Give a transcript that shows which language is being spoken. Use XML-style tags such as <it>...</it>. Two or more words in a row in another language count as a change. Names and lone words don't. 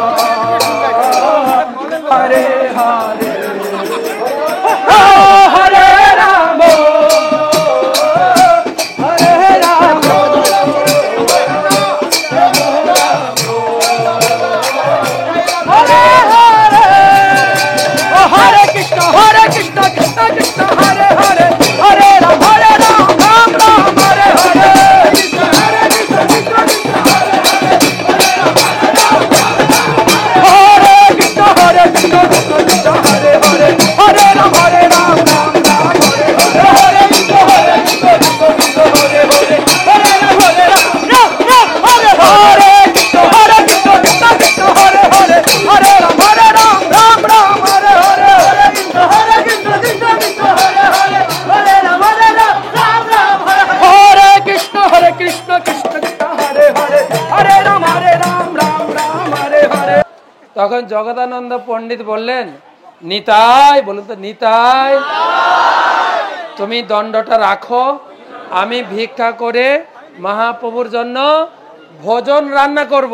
<sa>হরে হরে, ও হরে রাম হরে রাম হরে হরে, ও হরে কৃষ্ণ কৃষ্ণ কৃষ্ণ হরে হরে, হরে রাম রাম রাম হরে হরে, হরে কৃষ্ণ কৃষ্ণ হরে হরে, হরে রাম রাম রাম হরে হরে, হরে কৃষ্ণ কৃষ্ণ হরে হরে, হরে রাম রাম রাম হরে হরে, কৃষ্ণ কৃষ্ণ কৃষ্ণ হরে হরে, হরে রাম রাম রাম হরে হরে, হরে কৃষ্ণ কৃষ্ণ হরে হরে, হরে রাম রাম হরে হরে, হরে কৃষ্ণ কৃষ্ণ কৃষ্ণ হরে হরে, হরে রাম রাম হরে হরে।</sa> <bn>তখন জগদানন্দ পণ্ডিত বললেন, নিতাই, বলুন তো নিতাই, তুমি দণ্ডটা রাখো, আমি ভিক্ষা করে মহাপ্রভুর জন্য ভোজন রান্না করব।</bn>